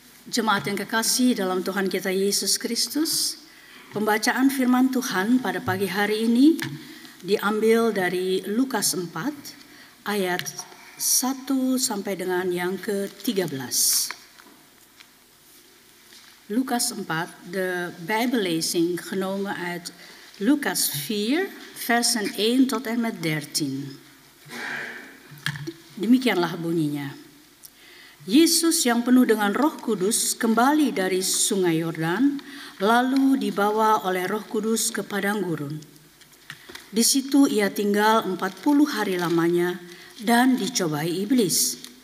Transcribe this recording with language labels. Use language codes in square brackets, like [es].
[id] Jemaat yang kekasih dalam Tuhan kita Yesus Kristus, pembacaan firman Tuhan pada pagi hari ini diambil dari Lukas 4 ayat 1 sampai dengan yang ke-13. [nl] Lukas 4, de Bijbellezing genomen uit Lukas 4, versen 1 tot en met 13. [id] Demikianlah bunyinya. Yesus yang penuh dengan Roh Kudus kembali dari Sungai Yordan, lalu dibawa oleh Roh Kudus ke padang gurun. Di situ ia tinggal 40 hari lamanya dan dicobai iblis.